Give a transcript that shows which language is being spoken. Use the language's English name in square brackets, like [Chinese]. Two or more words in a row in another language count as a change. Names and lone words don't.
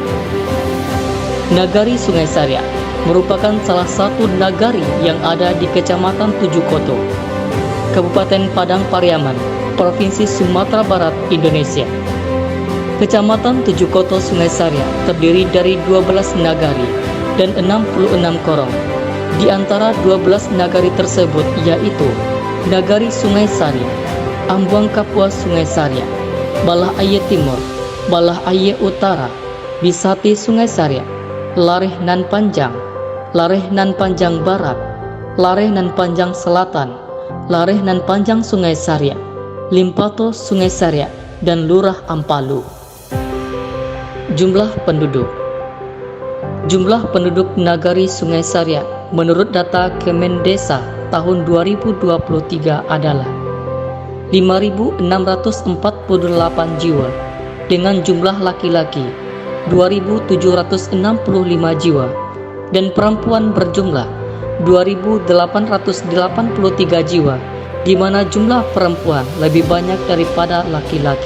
[Indonesian] Nagari Sungai Saria merupakan salah satu nagari yang ada di Kecamatan Tujuh Koto, Kabupaten Padang Pariaman, Provinsi Sumatera Barat, Indonesia. Kecamatan Tujuh Koto Sungai Saria terdiri dari 12 nagari dan 66 korong. Di antara 12 nagari tersebut yaitu Nagari Sungai Saria, Ambuang Kapuas Sungai Saria, Balah Aye Timur, Balah Aye Utara, Bisati Sungai Saria, Lareh Nan Panjang, Lareh Nan Panjang Barat, Lareh Nan Panjang Selatan, Lareh Nan Panjang Sungai Saria, Limpato Sungai Saria, dan Lurah Ampalu. Jumlah penduduk Nagari Sungai Saria menurut data Kemendesa tahun 2023 adalah 5.648 jiwa dengan jumlah laki-laki 2.765 jiwa dan perempuan berjumlah 2.883 jiwa, di mana jumlah perempuan lebih banyak daripada laki-laki.